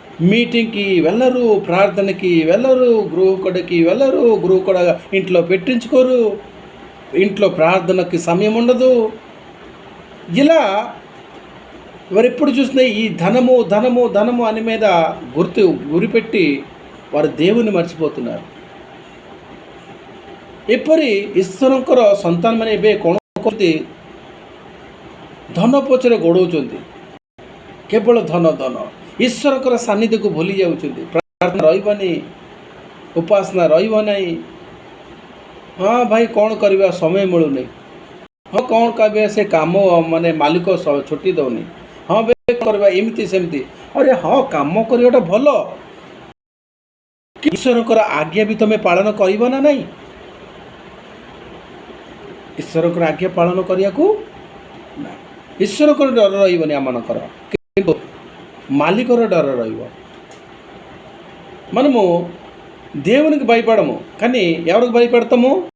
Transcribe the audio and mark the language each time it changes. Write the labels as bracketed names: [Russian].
[Telugu] మీటింగ్కి వెళ్ళరు, ప్రార్థనకి వెళ్ళరు, గృహకుడికి వెళ్ళరు, గృహకుడ ఇంట్లో పెట్టించుకోరు, ఇంట్లో ప్రార్థనకి సమయం ఉండదు. ఇలా వారు ఎప్పుడు చూసినా ఈ ధనము ధనము ధనము అని మీద గురిపెట్టి వారు దేవుని మర్చిపోతున్నారు. [Odia] ଏପରି ଈଶ୍ୱରଙ୍କର ସନ୍ତାନମାନେ ଏବେ କ'ଣ କରନ୍ତି? ଧନ ପଛରେ ଗୋଡ଼ଉଛନ୍ତି, କେବଳ ଧନ ଧନ। ଈଶ୍ୱରଙ୍କର ସାନ୍ନିଧ୍ୟକୁ ଭୁଲି ଯାଉଛନ୍ତି। ପ୍ରାର୍ଥନା ରହିବନି, ଉପାସନା ରହିବ ନାହିଁ। ହଁ ଭାଇ କ'ଣ କରିବା, ସମୟ ମିଳୁନି। ହଁ କ'ଣ କହିବେ, ସେ କାମ ମାନେ ମାଲିକ ଛୁଟି ଦେଉନି। ହଁ ଭାଇ କରିବା ଏମିତି ସେମିତି। ଆରେ ହଁ, କାମ କରିବାଟା ଭଲ, ଈଶ୍ୱରଙ୍କର ଆଜ୍ଞା ବି ତୁମେ ପାଳନ କରିବ ନା ନାହିଁ? ଈଶ୍ୱରଙ୍କର ଆଜ୍ଞା ପାଳନ କରିବାକୁ ନା, ଈଶ୍ୱରଙ୍କର ଡର ରହିବନି ଆମମାନଙ୍କର, କିନ୍ତୁ మాలికర డర రహివ [Telugu] మనము దేవునికి భయపడము, కానీ ఎవరికి భయపడతాము?